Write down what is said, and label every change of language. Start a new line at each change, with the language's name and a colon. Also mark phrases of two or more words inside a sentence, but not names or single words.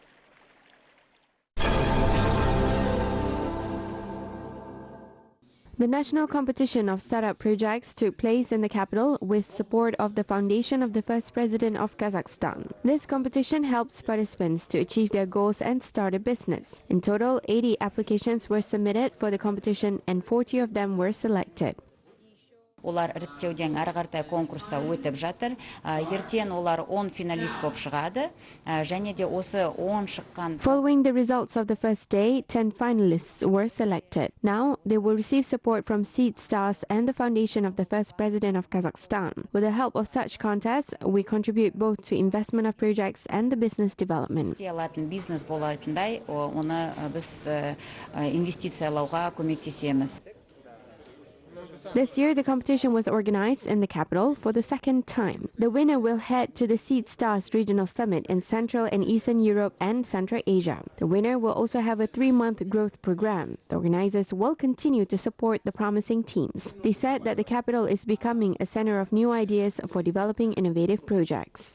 English: The national competition of startup projects took place in the capital with support of the foundation of the first president of Kazakhstan. This competition helps participants to achieve their goals and start a business. In total, 80 applications were submitted for the competition and 40 of them were selected.
Kazakh: Олар іріктеуден ары қартай конкурста өтіп жатыр. Ертең олар 10 финалист болып шығады. Және де осы 10 шыққан...
English: Following the results of the first day, 10 finalists were selected. Now, they will receive support from Seed Stars and the foundation of the first president of Kazakhstan. With the help of such contests, we contribute both to investment of projects and the business development.
Kazakh: Бизнес болатындай, оны біз инвестициялауға көмектесеміз.
English: This year, the competition was organized in the capital for the second time. The winner will head to the Seed Stars Regional Summit in Central and Eastern Europe and Central Asia. The winner will also have a 3-month growth program. The organizers will continue to support the promising teams. They said that the capital is becoming a center of new ideas for developing innovative projects.